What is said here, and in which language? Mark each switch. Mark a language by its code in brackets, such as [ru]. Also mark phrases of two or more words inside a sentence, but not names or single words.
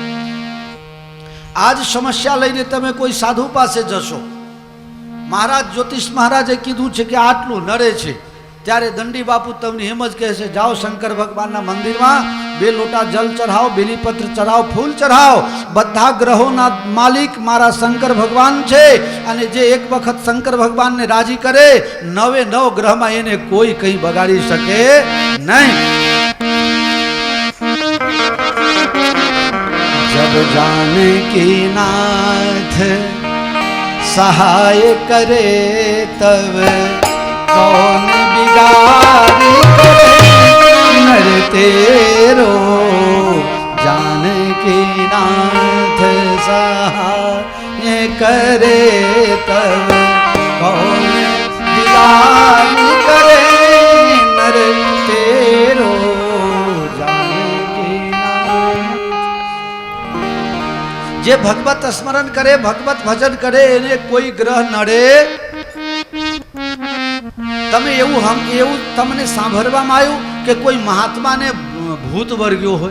[gu] આજ સમસ્યા લઈને તમે કોઈ સાધુ પાસે જશો, મહારાજ જ્યોતિષ મહારાજે કીધું છે કે આટલું નડે છે, ત્યારે દંડી બાપુ તમને એમ જ કહે છે જાઓ શંકર ભગવાનના મંદિરમાં 2 લોટા જલ ચઢાવો, બેલીપત્ર ચઢાવો, ફૂલ ચઢાવો. બધા ગ્રહોના માલિક મારા શંકર ભગવાન છે અને જે એક વખત શંકર ભગવાનને રાજી કરે 9 ગ્રહમાં એને કોઈ કંઈ બગાડી શકે નહીં. [hi] जब जानकी नाथ सहाय करे तब कौन बिगाड़ी करे नर तेरो. जानकी नाथ सहाय करे तब कौन बिगाड़ी करे नर तेरो. [gu] જે ભગવત સ્મરણ કરે, ભગવત ભજન કરે એને કોઈ ગ્રહ નડે. તમે એવું તમને સાંભળવામાં આવ્યું કે કોઈ મહાત્માને ભૂત વર્ગ્યો હોય?